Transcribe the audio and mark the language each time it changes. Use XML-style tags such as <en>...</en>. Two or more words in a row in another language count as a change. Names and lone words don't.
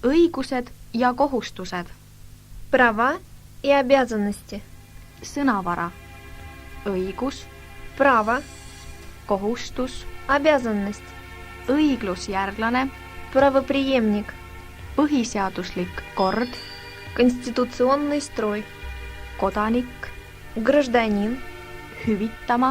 <et>õigused ja kohustused.</et> <ru>Права и обязанности.</ru> <et>Sõnavara. Õigus,</et> <ru>Право,</ru> <et>kohustus,</et> <ru>обязанность.</ru> <et>õiglusjärglane,</et> <ru>Правопреемник.</ru> <et>põhiseaduslik kord,</et> <ru>Конституционный строй.</ru> <et>kodanik,</et> <ru>Гражданин.</ru> <et>hüvitama,</et>